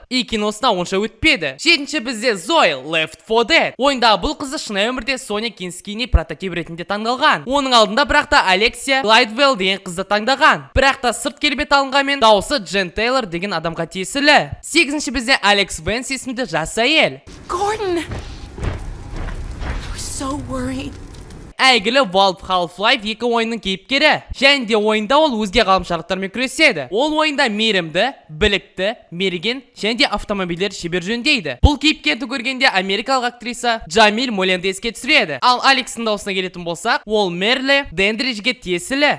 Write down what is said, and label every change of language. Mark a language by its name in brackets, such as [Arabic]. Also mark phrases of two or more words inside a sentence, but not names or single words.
[Kazakh] И киносына онша өтпеді. Жетінші бізде Зои Left 4 Dead. Ойында бұл қызы шынайы өмірде Соня Кинскини прототип ретінде таңдалған. Оның алдында бірақ та Алексия Глайдвелл деген қызды таңдаған. Бірақ та сырт келбет алынғанмен дауысы Джен Тейлор деген адамға тиесілі. Сегізінші бізде Алекс Венс есімді жас әйел. [English] Gordon! I was so worried. [Kazakh] Әйгілі Valve Half-Life 2 ойынның кейіпкері. Және де ойында ол өзге ғаламшарлықтармен күреседі. Ол ойында мейірімді, білікті, мерген және де автомобильдер шебер жөндейді. Бұл кейіпкерді көргенде америкалық актриса Джамиль Моленді еске түсіреді. Ал Алексің дауысына келетін болсақ, ол Мерли Дендричге тиесілі.